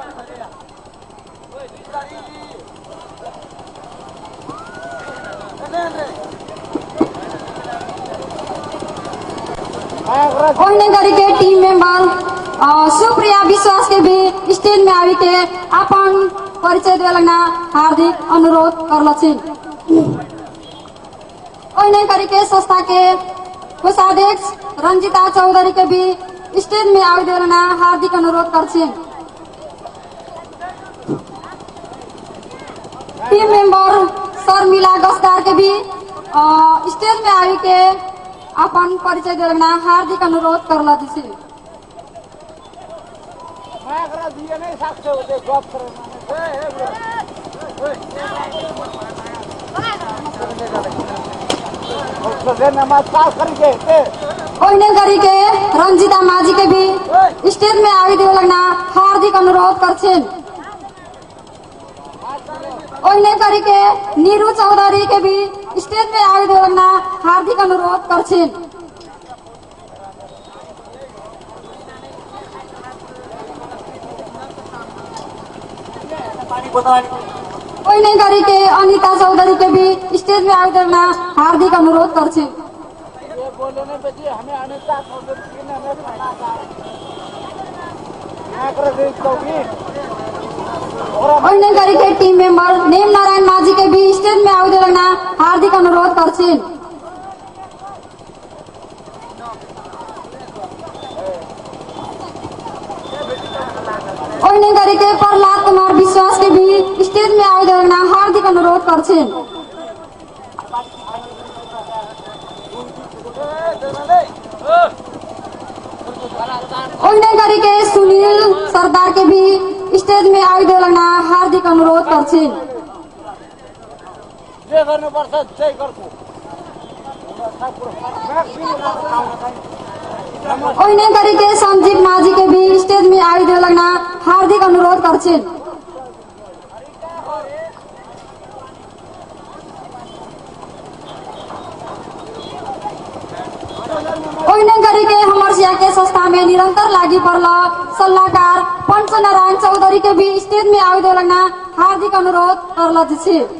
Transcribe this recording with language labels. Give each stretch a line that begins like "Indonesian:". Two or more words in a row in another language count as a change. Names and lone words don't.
Kochila Tharu: ओहिने गरेके टीम मेंबर सुप्रिया विश्वास के भी स्टेज में आवी के अपन परिचय देलना हार्दिक अनुरोध करलछिन। ओहिने गरेके संस्था के कोषाध्यक्ष रंजिता चौधरी के भी स्टेज में आवी देलना हार्दिक अनुरोध करछिन। टीम मेंबर शर्मिला गस्दार के भी स्टेज में आवी के अपन परिचय देलना हार्दिक अनुरोध करला दिसी। ओहिने गरी के रंजिता माझी के भी स्टेज में आवी देलना हार्दिक अनुरोध करछिन। ओहिने गरी के नीरू चौधरी के भी स्टेज में आवी देलना हार्दिक अनुरोध करछिन। ओहिने गरी के अनिता चौधरी के भी स्टेज में आवी देलना हार्दिक अनुरोध करछिन। ओहिने गरी के टीम मेंबर नेम नारायण माझी के भी स्टेज में आवी देलना हार्दिक अनुरोध करछिन। ओहिने गरी के प्रहलाद कुमार विश्वास के भी स्टेज में आवी देलना हार्दिक अनुरोध करछिन। ओहिने गरी के सुनील सरदार के भी स्टेज में आवी देलना हार्दिक अनुरोध करछिन। ओहिने गरी के संजीव माझी के भी स्टेज में आवी देलना हार्दिक अनुरोध करछिन। ओहिने गरी के हमर सिया के संस्था में निरंतर लागी पड़ला सलाहकार पंचनारायण चौधरी के भी स्टेज में आवी देलना हार्दिक अनुरोध करला दिसी।